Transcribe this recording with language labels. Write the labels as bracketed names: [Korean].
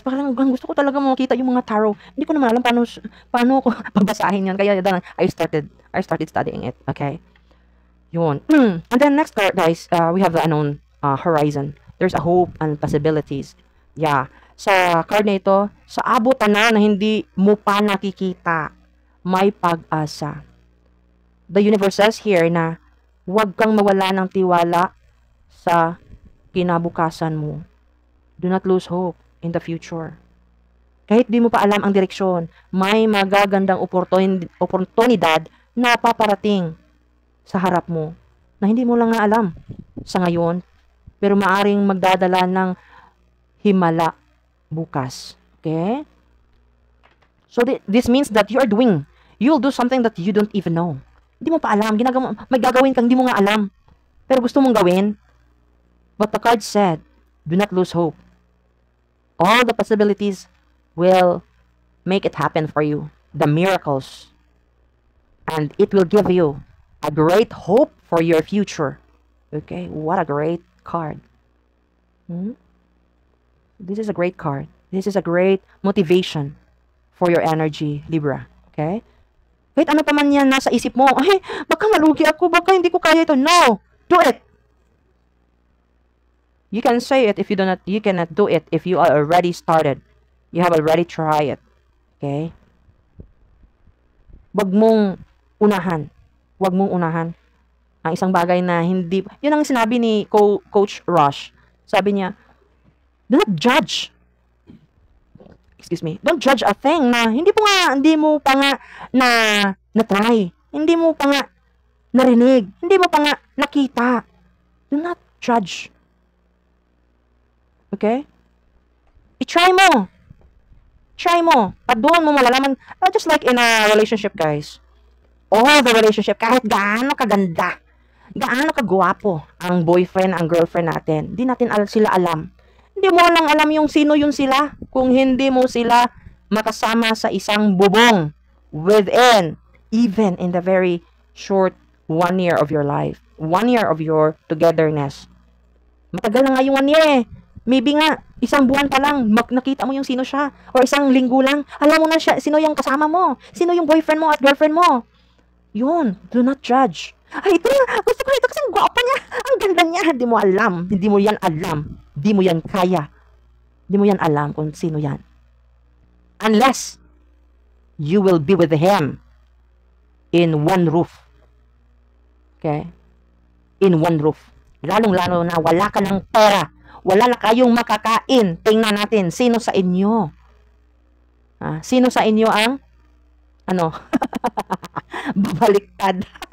[Filipino] Parang gusto ko talaga makita yung mga tarot. Hindi ko naman alam paano ko babasahin yan. [English] Kaya I started studying it. Okay? Yun. And then next card, guys, we have the unknown horizon. There's a hope and possibilities. Yeah. [Filipino] Sa card na ito, sa abot na hindi mo pa nakikita, may pag-asa. [English] The universe says here [Filipino] na huwag kang mawala ng tiwala sa kinabukasan mo. [English] Do not lose hope in the future. [Filipino] Kahit di mo pa alam ang direksyon, may magagandang oportunidad na paparating sa harap mo na hindi mo lang nga alam sa ngayon, pero maaring magdadala ng himala bukas. [English] Okay? So this means that you'll do something that you don't even know. [Filipino] Hindi mo pa alam. May gagawin kang hindi mo nga alam. Pero gusto mong gawin. [English] But the card said, do not lose hope. All the possibilities will make it happen for you. The miracles. And it will give you a great hope for your future. Okay? What a great card. This is a great card. This is a great motivation for your energy, Libra. [Filipino] Okay? Kahit ano pa man yan nasa isip mo, ay, baka malugi ako, baka hindi ko kaya ito. [English] No! Do it! You can say it if you cannot do it if you are already started. You have already tried it. Okay? [Filipino] Wag mong unahan. Wag mong unahan ang isang bagay na hindi, yun ang sinabi ni Coach Rush. Sabi niya, [English] do not judge. Excuse me. Don't judge a thing [Filipino] na hindi mo pa nga na-try. Hindi mo pa nga narinig. Hindi mo pa nga nakita. [English] Do not judge. Okay? [Filipino] I-try mo. [English] Try mo. [Filipino] At doon mo malalaman, [English] just like in a relationship, guys. All the relationship, [Filipino] kahit gaano kaganda, gaano kagwapo ang boyfriend, ang girlfriend natin, di natin sila alam. Hindi mo lang alam yung sino yun sila kung hindi mo sila makasama sa isang bubong [English] within, even in the very short 1 year of your life. 1 year of your togetherness. [Filipino] Matagal na nga yung 1 year eh. Maybe nga, isang buwan pa lang, nakita mo yung sino siya. Or isang linggo lang, alam mo na siya, sino yung kasama mo. Sino yung boyfriend mo at girlfriend mo. Yun, [English] do not judge. [Filipino] Ay, ito na, gusto ko ito kasi ang gwapa niya. Ang ganda niya. Hindi mo alam. Hindi mo yan alam. Hindi mo yan kaya. Hindi mo yan alam kung sino yan. [English] Unless you will be with him in one roof. Okay? In one roof. [Filipino] Lalong-lalo na wala ka ng pera. Wala na kayong makakain. Tingnan natin, sino sa inyo? Sino sa inyo ang babaliktad?